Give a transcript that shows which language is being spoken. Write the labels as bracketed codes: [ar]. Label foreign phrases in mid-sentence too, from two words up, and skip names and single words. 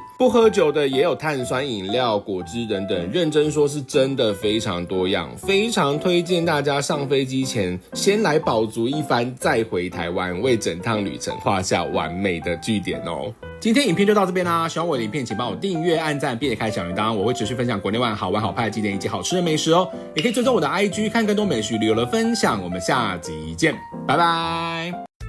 [zh] 不喝酒的也有碳酸飲料、果汁等等，認真說是真的非常多樣，非常推薦大家上飛機前先來飽足一番，再回台灣，為整趟旅程畫下完美的句點哦。今天影片就到這邊啦，喜歡我的影片請幫我訂閱、按讚並且開小鈴鐺，我會持續分享國內外好玩好拍的景點以及好吃的美食哦。也可以追蹤我的 IG 看更多美食旅遊的分享，我們下集見，拜拜。